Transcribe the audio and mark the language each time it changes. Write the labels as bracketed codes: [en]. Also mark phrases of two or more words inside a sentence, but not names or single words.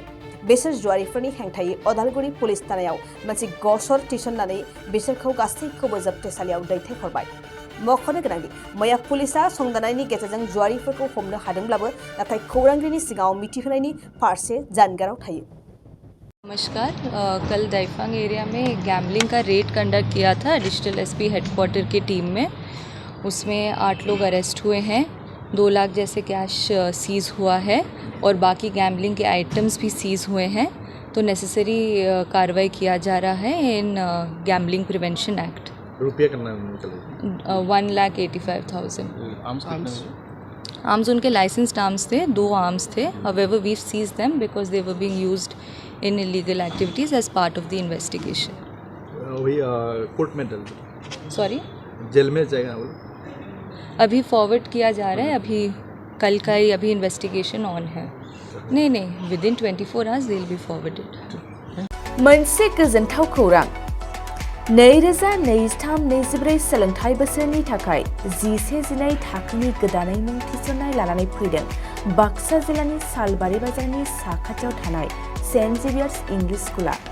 [brx] बिसोर जुवारिफोरनि हेंथायै उदालगुरि पुलिस थानायाव मोनसे गसर थिसननानै बिसोरखौ गासैखौबो जोबथेसालियाव दैथायहरबाय। मख'नो गोनांदि मैया पुलिसा संदाननायनि गेजेरजों जुवारिफोरखौ हमनो हादोंब्लाबो नाथाय खौरांगिरिनि सिगाङाव मिथिहोनायनि फारसे जानगाराव थायो। [hi] नमस्कार, कल दैफांग एरिया में गैम्बलिंग का रेड कंडक्ट किया था [en] digital SP headquarter [hi] की टीम में। उसमें 8 लोग अरेस्ट हुए हैं, 2 लाख जैसे कैश सीज़ हुआ है और बाकी गैम्बलिंग के आइटम्स भी सीज़ हुए हैं। तो नेसेसरी कार्रवाई किया जा रहा है इन गैम्बलिंग प्रिवेंशन एक्ट। रुपया कितना निकले? 1,85,000। आर्म्स उनके [en] licensed arms [hi] थे, 2 आर्म्स थे। [en] However, we've seized them because they were being used in illegal activities as part of the investigation. [hi] वही कोर्ट में डल सॉरी, जेल में जाएगा वो? अभी फॉरवर्ड किया जा रहा है। अभी कल का ही अभी इन्वेस्टिगेशन ऑन है। [en] नहीं, within 24 hours they will be forwarded. [brx] मोनसे गोजोनथाव खौरां। 2023-24 सोलोंथाइ बोसोरनि थाखाय 11-12 थाखोनि गोदानै मुं थिसननाय लानानै फैदों बाक्सा जिल्लानि सालबारि बाजारनि साखाथियाव थानाय सेन्ट जेभियार्स इंलिश स्कुला।